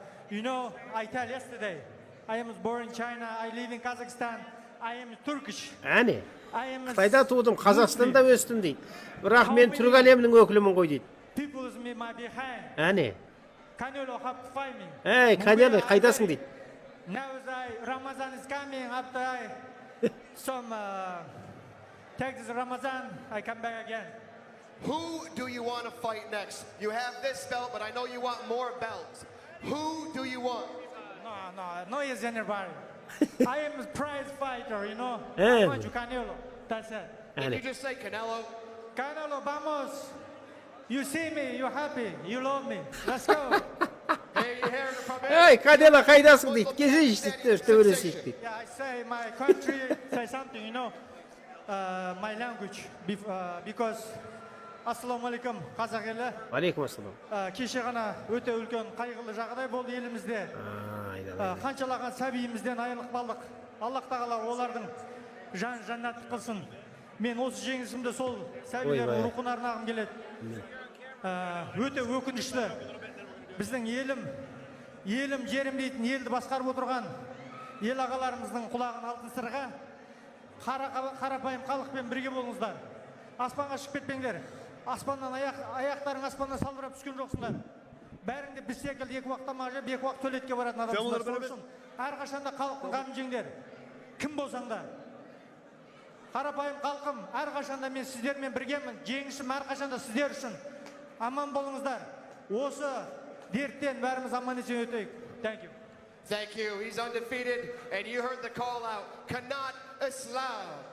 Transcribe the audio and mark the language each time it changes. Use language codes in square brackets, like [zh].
[en] I tell yesterday, I am born in China, I live in Kazakhstan, I am Turkish. [kk] Әне, Қытайда тудым, Қазақстанда өстім дейді. Бірақ мен түрік әлемінің өкілімін ғой дейді. [en] People is my behind. [kk] Әне. [en] Canelo have to fight me. [kk] Әй, Канело, қайдасың дейді. [en] Now Ramadan is coming, after I take this Ramadan, I come back again. Who do you want to fight next? You have this belt, but I know you want more belts. Who do you want? No, is anybody. I am a prize fighter, you know. I want you, Canelo. That's it. Did you just say Canelo? [es] Canelo, vamos. [en] You see me, you're happy, you love me. Let's go. [kk] Әй, Канело, қайдасың дейді. Кезе өресейік дейді. [en] Yeah, I say my country, say something, you know, my language, because [kk] Ассаламу алейкум, қазақ елі. Алейкум ассалам. Кеше ғана өте үлкен қайғылы жағдай болды елімізде. Қаншалаған сәбиімізден айырылып қалдық. Аллах тағала олардың жаннат қылсын. Мен осы жеңісімді сол сәбилердің рухына арнағым келеді. Өте өкінішті. Біздің елім жерім дейтін елді басқарып отырған ел ағаларымыздың құлағын алтын сырға қарапайым халықпен бірге болыңыздар. Аспанға шығып кетпеңдер. Аспаннан аяқтарың аспаннан салбырап түскен жоқсыңдар. Бәріңде біз секілді 2 уақытта мажап, 2 уақыт төлетке баратын адамсыздар. Сол үшін әрқашанда халықтың қамын жеңдер. Кім болсаң да. Қарапайым халқым, әрқашанда мен сіздермен біргемін. Жеңісім әрқашанда сіздер үшін. Аман болыңыздар. Осы дерттен бәріміз аман есен өтейік. [en] Thank you. Thank you. He's undefeated, and you heard the call out. Kanat Islam.